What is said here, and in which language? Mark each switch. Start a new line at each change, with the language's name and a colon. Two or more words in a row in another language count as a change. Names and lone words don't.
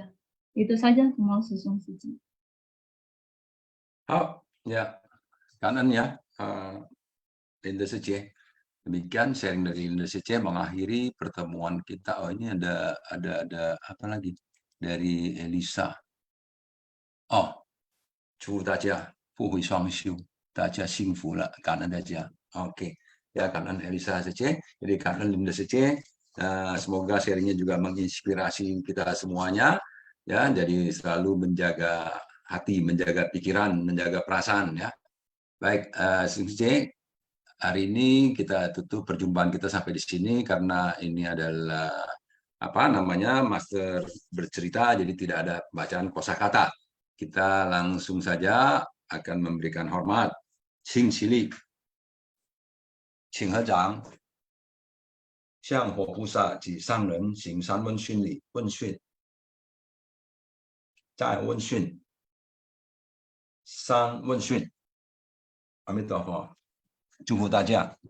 Indonesian: Itu saja semua susun suci. Ya, kanan ya, Linda Suci. Demikian sharing dari Linda CC mengakhiri pertemuan kita. Oh, ini ada apa lagi dari Elisa.
Chinese: Oh, 祝大家福慧双修，大家幸福了，感恩大家。
Indonesian: Oke, ya
Chinese: 感恩 Elisa CC, jadi 感恩 Linda CC.
Indonesian: Semoga sharingnya juga menginspirasi kita semuanya, ya. Jadi selalu menjaga hati, menjaga pikiran, menjaga perasaan, ya. Baik, CC. Hari ini kita tutup perjumpaan kita sampai di sini karena ini adalah apa namanya master bercerita, jadi tidak ada bacaan kosakata. Kita langsung saja akan memberikan hormat.
Chinese: 请起立，请合掌, 向活菩萨及上人行三问讯礼问讯，再问讯，三问讯。阿弥陀佛。祝福大家，